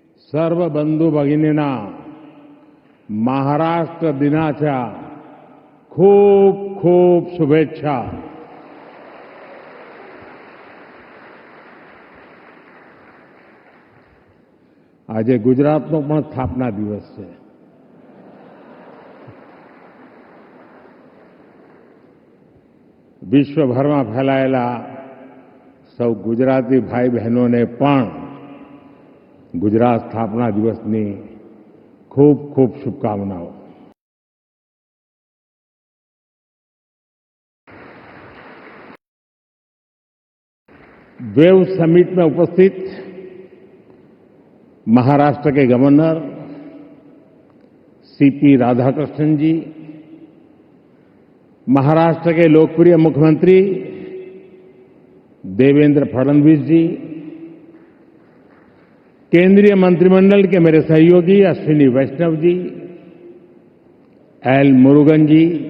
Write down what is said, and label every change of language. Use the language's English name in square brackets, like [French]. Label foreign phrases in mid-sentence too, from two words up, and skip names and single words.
[Marathi] सर्व बंधू भगिनींना महाराष्ट्र दिनाच्या खूप खूप शुभेच्छा. [Gujarati] આજે ગુજરાતનો પણ સ્થાપના દિવસ છે. વિશ્વભરમાં ફેલાયેલા સૌ ગુજરાતી ભાઈ બહેનોને પણ ગુજરાત સ્થાપના દિવસની ખૂબ ખૂબ શુભકામનાઓ. [Hindi] वेव समिट में उपस्थित महाराष्ट्र के गवर्नर सीपी राधाकृष्णन जी, महाराष्ट्र के लोकप्रिय मुख्यमंत्री देवेंद्र फडणवीस जी, केंद्रीय मंत्रिमंडल के मेरे सहयोगी अश्विनी वैष्णव जी, एल मुरुगन जी,